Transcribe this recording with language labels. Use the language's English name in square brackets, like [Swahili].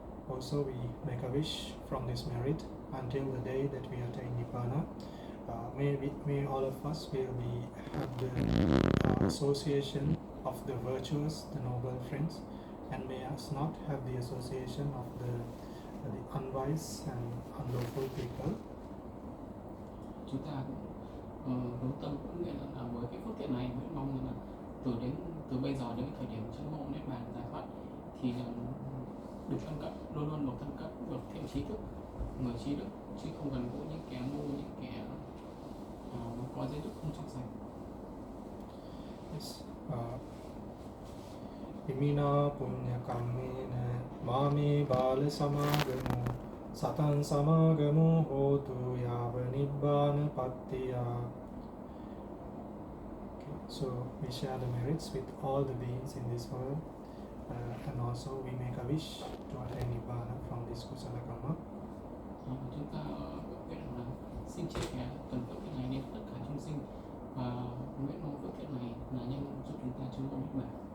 [English] Also we make a wish from this merit until the day that we attain Nibbana. May all of us will have the association of the virtuous, the noble friends, and may us not have the association of the unwise and unlawful people. [Vietnamese] Chúng ta hướng tâm cũng nguyện là với cái phước thiện này, nguyện mong là từ bây giờ đến thời điểm chứng ngộ niết bàn giải thoát thì được thân cận, luôn luôn được thân cận, được thiện trí thức, người trí đức, chứ không gần gũi những kẻ ngu, những kẻ có giới đức không trong sạch. [English] Yes. [Pali] Imina punya kamena mami bala samagamo satan samagamo hotu yava nibbana pattiya. [English] So we share the merits with all the beings in this world, and also we make a wish to attain Nibbana from this kusala karma. [Vietnamese] Chúng ta nguyện là xin chia sẻ tuần phước thiện này đến tất cả chúng sinh và nguyện mong phước thiện này là nhân giúp chúng ta chứng ngộ niết bàn.